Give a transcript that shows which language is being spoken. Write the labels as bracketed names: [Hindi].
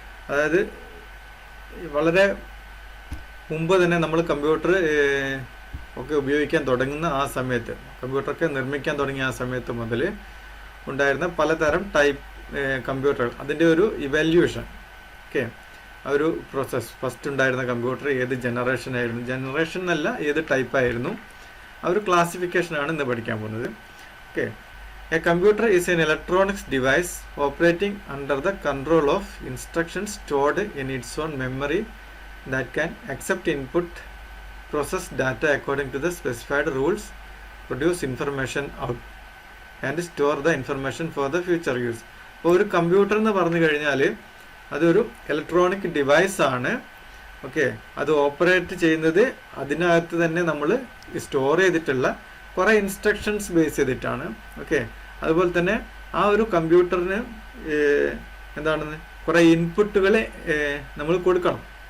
[Malayalam] അതായത് വളരെ മുമ്പ് തന്നെ നമ്മൾ കമ്പ്യൂട്ടർ ഒക്കെ ഉപയോഗിക്കാൻ തുടങ്ങുന്ന ആ സമയത്ത്, കമ്പ്യൂട്ടറൊക്കെ നിർമ്മിക്കാൻ തുടങ്ങിയ ആ സമയത്ത് മുതൽ ഉണ്ടായിരുന്ന പലതരം ടൈപ്പ് കമ്പ്യൂട്ടറുകൾ, അതിൻ്റെ ഒരു ഇവാല്യൂഷൻ, ഓക്കെ, ആ ഒരു പ്രോസസ്സ്. ഫസ്റ്റ് ഉണ്ടായിരുന്ന കമ്പ്യൂട്ടർ ഏത് ജനറേഷൻ ആയിരുന്നു, ജനറേഷൻ എന്നല്ല ഏത് ടൈപ്പായിരുന്നു, ആ ഒരു ക്ലാസിഫിക്കേഷനാണ് ഇന്ന് പഠിക്കാൻ പോകുന്നത്. [English] Okay, a computer is an electronics device operating under the control of instructions stored in its own memory that can accept input, process data according to the specified rules, produce information out and store the information for the future use. [Malayalam] അപ്പോൾ ഒരു computer എന്ന് പറഞ്ഞു കഴിഞ്ഞാൽ അതൊരു electronic device ആണ്. Okay, അത് operate ചെയ്യുന്നത് അതിനകത്ത് തന്നെ നമ്മൾ സ്റ്റോർ ചെയ്തിട്ടുള്ള കുറേ ഇൻസ്ട്രക്ഷൻസ് ബേസ് ചെയ്തിട്ടാണ്. ഓക്കെ, അതുപോലെ തന്നെ ആ ഒരു കമ്പ്യൂട്ടറിന് എന്താണെന്ന് കുറേ ഇൻപുട്ടുകൾ നമ്മൾ കൊടുക്കണം.